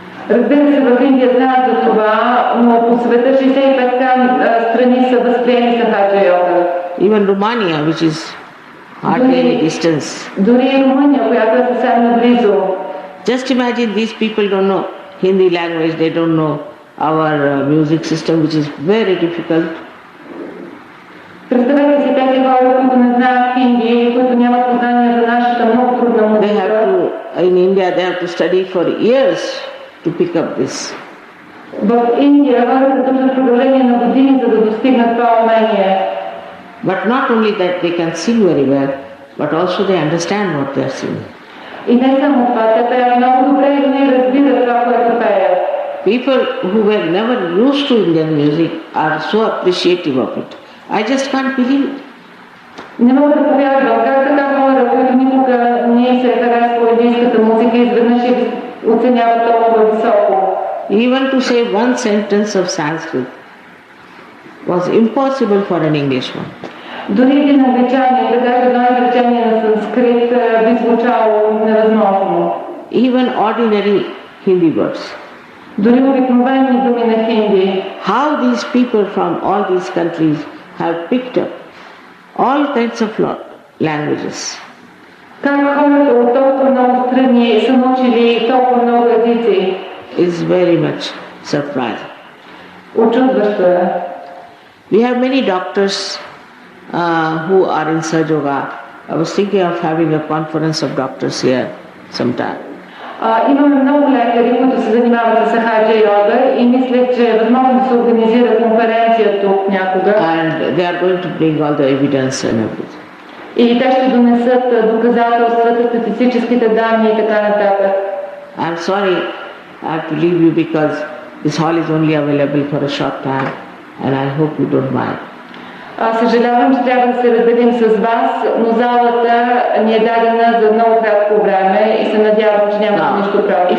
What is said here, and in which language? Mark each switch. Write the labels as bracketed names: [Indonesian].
[Bulgarian] Разбира се, в Индия знаят за това, но по света 65 страни са възприели Сахаджа йога. [English] Even Romania, which is hardly any distance. [Bulgarian] Дори и Румъния, която е съвсем наблизо. [English] Just imagine these people don't know Hindi language, they don't know our music system, which is very difficult. [Bulgarian] Представете си тези хора, които не знаят хинди, които нямат познание за нашата много трудна музика. [English] In India they have to study for years to pick up this. [Bulgarian] В Индия хората държат продължение на години, за да достигнат това умение. [English] But not only that they can sing very well, but also they understand what they are singing. [Bulgarian] И не само това, те пеят много добре и ние разбира това, което пеят. [English] People who were never used to Indian music are so appreciative of it. I just can't believe it. [Bulgarian] Не мога да повярвам как така хора, които никога не се харесва индийската музика, изведнъж я оценяват толкова високо. [English] Even to say one sentence of Sanskrit was impossible for an Englishman. [Bulgarian] Дори един англичанин да каже едно изречение на санскрит би звучало невъзможно. [English] Even ordinary Hindi words. [Bulgarian] Дори обикновени думи на хинди. [English] How these people from all these countries have picked up all kinds of languages. [Bulgarian] Как хората от толкова много страни са научили толкова много езици. [English] Is very much surprising. [Bulgarian] Очудващо е. [English] We have many doctors who are in Sahaja. I was thinking of having a conference of doctors here sometime. [Bulgarian] Имаме много лекари, които се занимават с Сахаджа йога и мисля, че е възможно да се организира конференция тук някога. [English] And they are going to bring all the evidence and everything. [Bulgarian] И те ще донесат доказателствата, статистическите данни и така нататък. [English] I'm sorry, I have to leave you because this hall is only available for a short time and I hope you don't mind. [Bulgarian] Съжалявам, че трябва да се разделим с вас, но залата ни е дадена за много кратко време и се надявам, че няма нищо против.